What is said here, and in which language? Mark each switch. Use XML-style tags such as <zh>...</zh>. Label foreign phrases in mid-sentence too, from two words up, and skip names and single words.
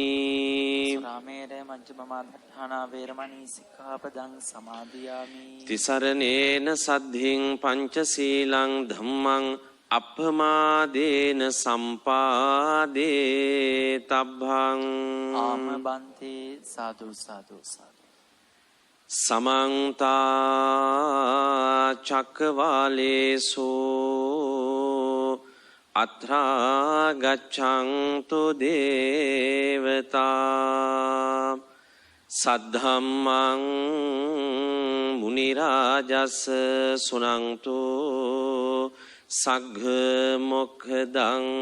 <pi>සාමේරේ මජ්ජපමා දට්ඨානා වේරමණී සික්ඛාපදං සමාදියාමි තිසරණේන සද්ධින් පංචශීලං ධම්මං අප්පමාදේන සම්පාදේ තබ්බං ආමබන්තේ සාදු සාදු සාදු සමන්ත චක්කවාලේසු අත්‍රා ගච්ඡන්තු දේවතා සද්ධම්මං මුනි රාජස් සුනන්තු සග්ග මොක්ඛදං</pi>